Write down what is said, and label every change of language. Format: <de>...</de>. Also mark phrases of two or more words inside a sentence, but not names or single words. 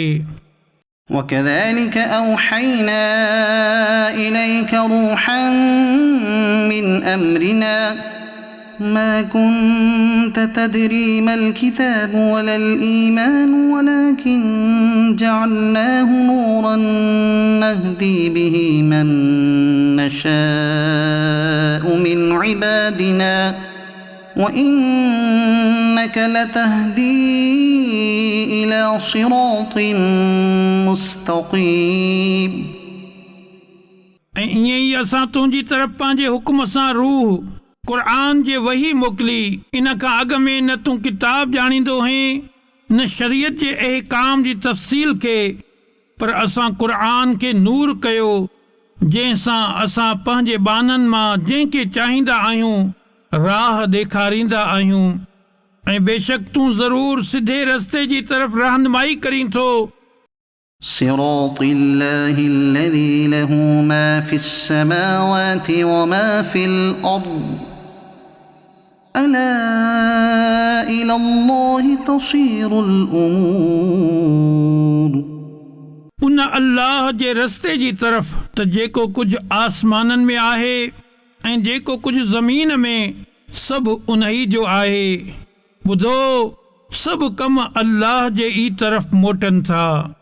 <ar>وكذلك أوحينا إليك روحا من أمرنا ما كنت تدري ما الكتاب ولا الإيمان ولكن جعلناه نورا نهدي به من نشاء من عبادنا وإنك لتهدي إلى صراط مستقيم</ar> <sd>ऐं ईअं ई असां तुंहिंजी तरफ़ पंहिंजे हुकुम सां रूह क़ुरान जे वही मोकिली इन खां अॻु में न तूं किताब ॼाणींदो हुएं न शरीयत जे अहकाम जी तफ़सील खे पर असां क़ुरान खे नूर कयो जंहिंसां असां पंहिंजे बाननि मां जंहिंखे चाहींदा आहियूं राह ॾेखारींदा आहियूं ऐं बेशक तूं ज़रूर सिधे रस्ते जी तरफ़ रहनुमाई करीं थो</sd> <ar>صراط الله الذي له ما في السماوات وما في الأرض ألا إلى الله تصير الأمور</ar> <sd>उन अल्लाह जे रस्ते जी तरफ़ त जेको कुझु आसमाननि में आहे ऐं जेको कुझु ज़मीन में सभु उन ई जो आहे ॿुधो सभु कम अल्लाह जे ई तरफ़ मोटनि था</sd>